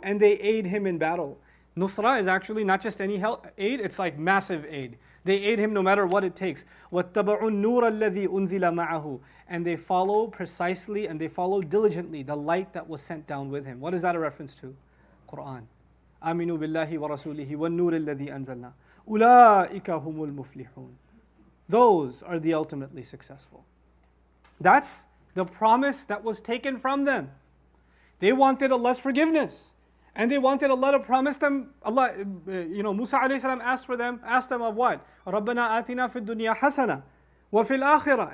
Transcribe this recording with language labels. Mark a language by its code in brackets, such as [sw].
[en] And they aid him in battle. Nusra is actually not just any aid, it's like massive aid. They aid him no matter what it takes. [ar] وَاتَّبَعُوا النُّورَ الَّذِي أُنزِلَ مَعَهُ. [en] And they follow precisely and they follow diligently the light that was sent down with him. What is that a reference to? Quran. [ar] آمنوا بالله ورسوله والنور الذي أنزلنا أولئك هم المفلحون. [en] Those are the ultimately successful. That's the promise that was taken from them. They wanted Allah's forgiveness. And they wanted Allah to promise them, Musa alayhi salam asked them of what? [ar] رَبَّنَا آتِنَا فِي الدُّنْيَا حَسَنَةً وَفِي الْآخِرَةِ.